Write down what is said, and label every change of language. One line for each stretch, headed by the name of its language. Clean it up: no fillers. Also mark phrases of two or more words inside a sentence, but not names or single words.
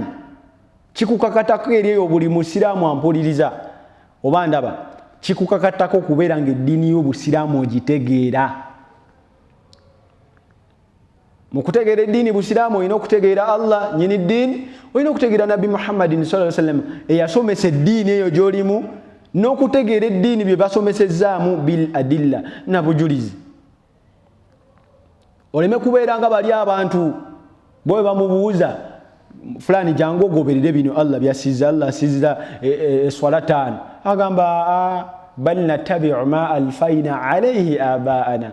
Ganda: Kikukakatako eri eyo buli musiraamu ampuliriza oba ndaba, kikukakatako okubeera ng'eddiini y'obusiraamu ogitegeera. Mu kutegeera eddiini busiraamu olina okutegeera Allah nyini ddiini, olina okutegeera Nabbi Muhammadin
Arabic: صلى الله عليه وسلم
Ganda: eyasomesa eddiini eyo gy'olimu, n'okutegeera eddiini bye basomesezaamu
Arabic: بالأدلة
Ganda: na bujulizi. Oleme kubeera nga bali abantu bwe bamubuuza fulani jangu ogoberere bino Allah byasizza, Allah asizza swala 5, agamba
Arabic: بل نتبع ما ألفينا عليه آباءنا.